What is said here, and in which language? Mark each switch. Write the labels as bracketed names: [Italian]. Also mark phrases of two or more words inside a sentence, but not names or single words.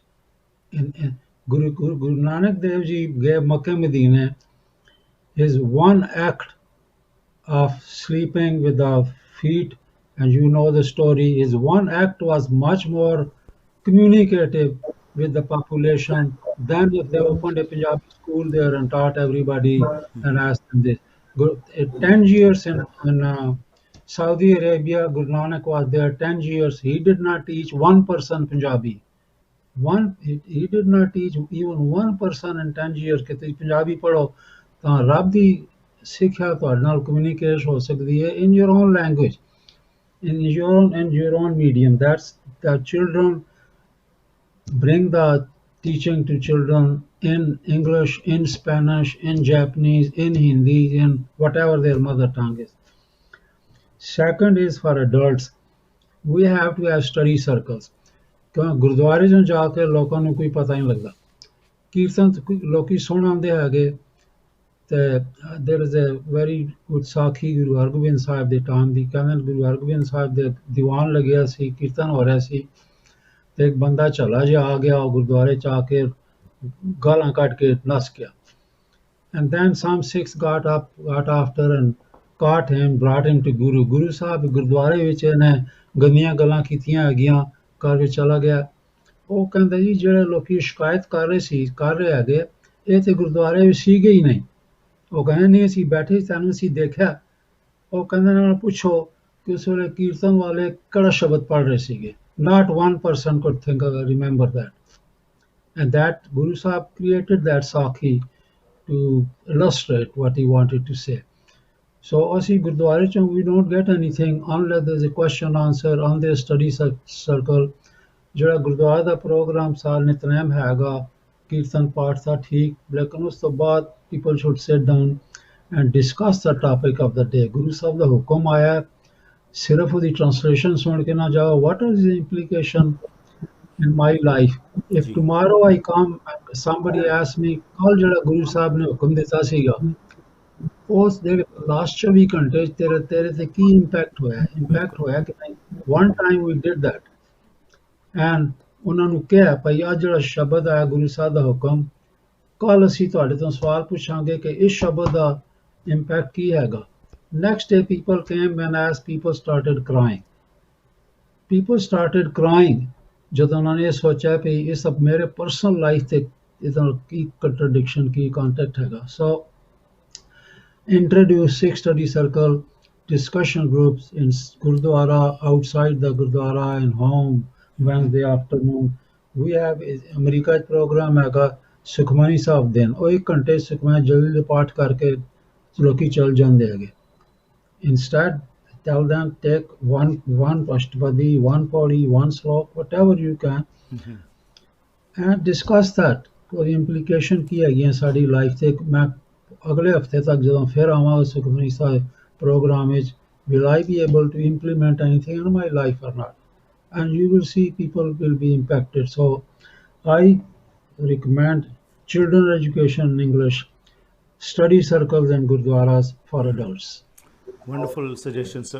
[English] In Guru Nanak Dev Ji gave Makkah Medina, his one act of sleeping with the feet, and you know the story, his one act was much more communicative with the population than if they opened a Punjabi school there and taught everybody and asked them this. 10 years in Saudi Arabia, Guru Nanak was there 10 years. He did not teach one person Punjabi. He did not teach even one person in 10 years [Punjabi] ਕਿ ਤੁਸੀਂ ਪੰਜਾਬੀ ਪੜ੍ਹੋ ਤਾਂ ਰੱਬ ਦੀ ਸਿੱਖਿਆ ਤੁਹਾਡੇ ਨਾਲ ਕਮਿਊਨੀਕੇਟ ਹੋ ਸਕਦੀ ਹੈ [English] in your own language, in your own medium. That's the children bring the teaching to children in English, in Spanish, in Japanese, in Hindi, in whatever their mother tongue is. Second is for adults. We have to have study circles. [Punjabi] ਗੁਰਦੁਆਰੇ 'ਚ ਜਾ ਕੇ ਲੋਕਾਂ ਨੂੰ ਕੋਈ ਪਤਾ ਨਹੀਂ ਲੱਗਦਾ, ਕੀਰਤਨ ਲੋਕੀ ਸੁਣ ਆਉਂਦੇ ਹੈਗੇ ਤੇ [English] there is a very good [Punjabi] ਸਾਖੀ ਗੁਰੂ ਹਰਗੋਬਿੰਦ ਸਾਹਿਬ ਦੇ ਟਾਈਮ ਦੀ, ਕਹਿੰਦੇ ਗੁਰੂ ਹਰਗੋਬਿੰਦ ਸਾਹਿਬ ਦੇ ਦੀਵਾਨ ਲੱਗਿਆ ਸੀ, ਕੀਰਤਨ ਹੋ ਰਿਹਾ ਸੀ ਤੇ ਇੱਕ ਬੰਦਾ ਚਲਾ ਜਿਹਾ ਆ ਗਿਆ, ਉਹ ਗੁਰਦੁਆਰੇ 'ਚ ਆ ਕੇ ਗਾਲਾਂ ਕੱਢ ਕੇ ਨੱਸ ਗਿਆ. [English] And then some Sikhs got after and caught him, brought him to Guru. [Punjabi] Guru ਸਾਹਿਬ ਗੁਰਦੁਆਰੇ ਵਿੱਚ ਇਹਨੇ ਗੰਦੀਆਂ ਗੱਲਾਂ ਕੀਤੀਆਂ ਹੈਗੀਆਂ, ਘਰ ਵਿੱਚ ਚਲਾ ਗਿਆ. ਉਹ ਕਹਿੰਦੇ ਜੀ ਜਿਹੜੇ ਲੋਕੀ ਸ਼ਿਕਾਇਤ ਕਰ ਰਹੇ ਹੈਗੇ ਇਹ ਤੇ ਗੁਰਦੁਆਰੇ ਵਿੱਚ ਸੀਗੇ ਹੀ ਨਹੀਂ. ਉਹ ਕਹਿੰਦੇ ਨਹੀਂ ਅਸੀਂ ਬੈਠੇ ਸਾਨੂੰ ਅਸੀਂ ਦੇਖਿਆ. ਉਹ ਕਹਿੰਦੇ ਨਾਲ ਪੁੱਛੋ ਕਿ ਉਸ ਵੇਲੇ ਕੀਰਤਨ ਵਾਲੇ ਕਿਹੜਾ ਸ਼ਬਦ ਪੜ੍ਹ ਰਹੇ ਸੀਗੇ. [English] Not one person could remember that. And that Guru Sahib created that Sakhi to illustrate what he wanted to say. So [Punjabi] ਅਸੀਂ ਗੁਰਦੁਆਰੇ ਚੋਂ [English] we don't get anything unless there's a question answer on their study circle. [Punjabi] ਜਿਹੜਾ ਗੁਰਦੁਆਰੇ ਦਾ ਪ੍ਰੋਗਰਾਮ ਸਾਲ ਨਿਤਨੇਮ ਹੈਗਾ, ਕੀਰਤਨ ਪਾਠ ਦਾ ਠੀਕ, ਲੇਕਿਨ ਉਸ ਤੋਂ ਬਾਅਦ [English] people should sit down and discuss the topic of the day. [Punjabi] ਗੁਰੂ ਸਾਹਿਬ ਦਾ ਹੁਕਮ ਆਇਆ, ਸਿਰਫ ਉਹਦੀ ਟ੍ਰਾਂਸਲੇਸ਼ਨ ਸੁਣ ਕੇ ਨਾ ਜਾਓ. [English] What is the implication in my life. If [Punjabi] जी [English] tomorrow I come and somebody asks me, [Punjabi] ਕੱਲ ਜਿਹੜਾ ਗੁਰੂ ਸਾਹਿਬ ਨੇ ਹੁਕਮ ਦਿੱਤਾ ਸੀਗਾ, ਉਸ ਦੇ ਲਾਸਟ 24 ਘੰਟੇ 'ਚ ਤੇਰੇ ਤੇਰੇ ਤੇ ਕੀ ਇੰਪੈਕਟ ਹੋਇਆ? ਇੰਪੈਕਟ बिल्कुल ਹੋਇਆ ਕਿ ਨਹੀਂ? [English] One time we did that and [Punjabi] ਉਹਨਾਂ ਨੂੰ ਕਿਹਾ ਭਈ ਆਹ ਜਿਹੜਾ ਸ਼ਬਦ ਹੈ ਗੁਰੂ ਸਾਹਿਬ ਦਾ ਹੁਕਮ, ਕੱਲ ਅਸੀਂ ਤੁਹਾਡੇ ਤੋਂ ਸਵਾਲ ਪੁੱਛਾਂਗੇ ਕਿ ਇਸ ਸ਼ਬਦ ਦਾ ਇੰਪੈਕਟ ਕੀ ਹੈਗਾ? [English] Next day people came and asked, people started crying. People started crying [Punjabi] ਜਦੋਂ ਉਹਨਾਂ ਨੇ ਇਹ ਸੋਚਿਆ ਕਿ ਇਹ ਸਭ ਮੇਰੇ [English] personal life [Punjabi] ਤੇ ਇਹਦਾ ਕੀ ਕੰਟਰਡਿਕਸ਼ਨ ਕੀ ਕੰਟੈਕਟ ਹੈਗਾ. [English] So introduce Sikh study circle, discussion groups in Gurdwara, outside the Gurdwara, and home Wednesday afternoon. We have America program [Punjabi] ਹੈਗਾ ਸੁਖਮਨੀ ਸਾਹਿਬ ਦਿਨ, ਉਹ 1 ਘੰਟੇ ਸੁਖਮਨੀ ਜਲਦੀ ਦੇ ਪਾਠ ਕਰਕੇ ਲੋਕੀ ਚਲ ਜਾਂਦੇ ਹੈਗੇ. [English] Instead, tell them take one Ashtapadi, one Pauri, one Slok, whatever you can, and discuss that. [Punjabi] ਉਹਦੀ implication ਕੀ ਹੈਗੀਆਂ ਸਾਡੀ ਲਾਈਫ ਤੇ. ਮੈਂ ਅਗਲੇ ਹਫਤੇ ਤੱਕ ਜਦੋਂ ਫਿਰ ਆਵਾਂਗਾ ਸੁਖਮਨੀ ਸਾਹਿਬ ਪ੍ਰੋਗਰਾਮ ਵਿੱਚ, [English] will I be able to implement anything in my life or not? And you will see people will be impacted. So I recommend children education in English, study circles and gurdwaras for adults. wonderful suggestion, sir.